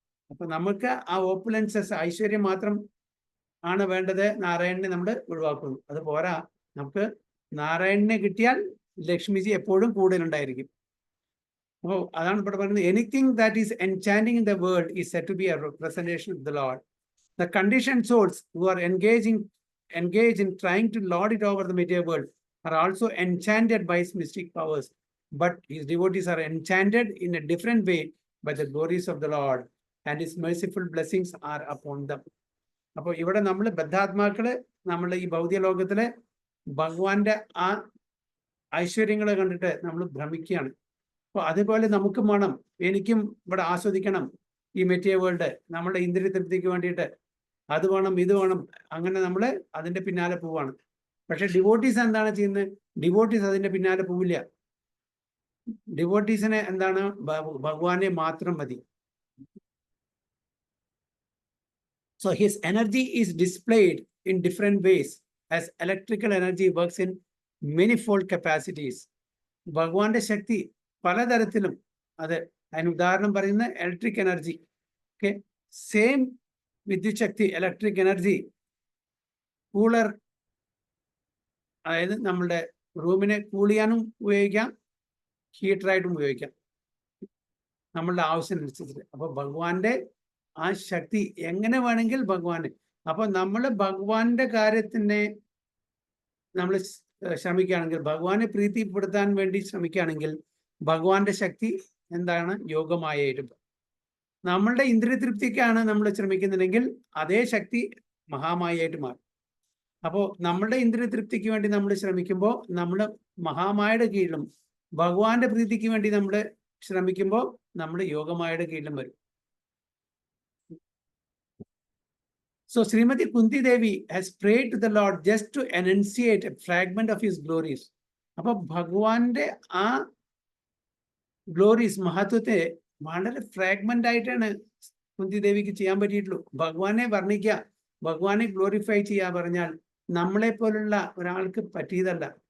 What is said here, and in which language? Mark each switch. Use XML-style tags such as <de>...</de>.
<ml>അപ്പൊ നമുക്ക് ആ ഓപ്പുലൻസസ്, ഐശ്വര്യം മാത്രം ആണ് വേണ്ടത്, നാരായണനെ നമ്മൾ ഒഴിവാക്കുന്നു. അത് പോരാ, നമുക്ക് നാരായണനെ കിട്ടിയാൽ ലക്ഷ്മിജി എപ്പോഴും കൂടുതലുണ്ടായിരിക്കും. അപ്പോൾ അതാണ് ഇവിടെ പറയുന്നത്,</ml> <en>Anything that is enchanting in the world is said to be a representation of the lord. The conditioned souls who are engaged in trying to lord it over the material world are also enchanted by his mystic powers, but his devotees are enchanted in a different way by the glories of the Lord, and his merciful blessings are upon them.</en> <ml>അപ്പോൾ ഇവിടെ നമ്മൾ ബദ്ധാത്മാക്കള് നമ്മൾ ഈ ഭൗതിക ലോകത്തിലെ ഭഗവാന്റെ ആ ഐശ്വര്യങ്ങളെ കണ്ടിട്ട് നമ്മൾ ഭ്രമിക്കുകയാണ്. അപ്പോൾ അതുപോലെ നമുക്കും വേണം, എനിക്കും ഇവിടെ ആസ്വദിക്കണം ഈ മെറ്റീരിയൽ വേൾഡ്, നമ്മുടെ ഇന്ദ്രിയ തൃപ്തിക്ക് വേണ്ടിയിട്ട് അത് വേണം, ഇത് വേണം, അങ്ങനെ നമ്മൾ അതിന്റെ പിന്നാലെ പോവാണ്. പക്ഷെ ഡിവോട്ടീസ് എന്താണ് ചെയ്യുന്നത്? ഡിവോട്ടീസ് അതിന്റെ പിന്നാലെ പോവില്ല. ഡിവോട്ടീസിനെ എന്താണ്? ഭഗവാനെ മാത്രം മതി.</ml> <en>So his energy is displayed in different ways as electrical energy works in manifold capacities.</en> <ml>ഭഗവാന്റെ ശക്തി പലതരത്തിലും, അത് അതിന് ഉദാഹരണം പറയുന്ന ഇലക്ട്രിക് എനർജി. ഓക്കെ, സെയിം വിദ്യുത് ശക്തി, ഇലക്ട്രിക് എനർജി കൂളർ, അതായത് നമ്മളുടെ റൂമിനെ കൂൾ ചെയ്യാനും ഉപയോഗിക്കാം, ഹീറ്ററായിട്ടും ഉപയോഗിക്കാം, നമ്മളുടെ ആവശ്യമനുസരിച്ചിട്ട്. അപ്പൊ ഭഗവാന്റെ ആ ശക്തി എങ്ങനെ വേണമെങ്കിൽ ഭഗവാന്. അപ്പൊ നമ്മൾ ഭഗവാന്റെ കാര്യത്തിനെ നമ്മൾ ശ്രമിക്കുകയാണെങ്കിൽ, ഭഗവാനെ പ്രീതിപ്പെടുത്താൻ വേണ്ടി ശ്രമിക്കുകയാണെങ്കിൽ, ഭഗവാന്റെ ശക്തി എന്താണ്? യോഗമായിട്ട്. നമ്മളുടെ ഇന്ദ്രിയ തൃപ്തിക്കാണ് നമ്മൾ ശ്രമിക്കുന്നുണ്ടെങ്കിൽ അതേ ശക്തി മഹാമായായിട്ട് മാറും. അപ്പോൾ നമ്മളുടെ ഇന്ദ്രിയ തൃപ്തിക്ക് വേണ്ടി നമ്മൾ ശ്രമിക്കുമ്പോൾ നമ്മൾ മഹാമായയുടെ കീഴിലും, ഭഗവാന്റെ പ്രീതിക്ക് വേണ്ടി നമ്മൾ ശ്രമിക്കുമ്പോൾ നമ്മൾ യോഗമായയുടെ കീഴിലും വരും.</ml> <en>So Srimati Kunti Devi has prayed to the Lord just to enunciate a fragment of his glories.</en> <ml>അപ്പോൾ ഭഗവാന്റെ ആ ഗ്ലോറീസ് മഹത്വത്തെ വളരെ ഫ്രാഗ്മെന്റ് ആയിട്ടാണ് കുന്തി ദേവിക്ക് ചെയ്യാൻ പറ്റിയിട്ടുള്ളൂ. ഭഗവാനെ വർണ്ണിക്കുക, ഭഗവാനെ ഗ്ലോറിഫൈ ചെയ്യാൻ പറഞ്ഞാൽ നമ്മളെ പോലുള്ള ഒരാൾക്ക് പറ്റിയതല്ല.</ml>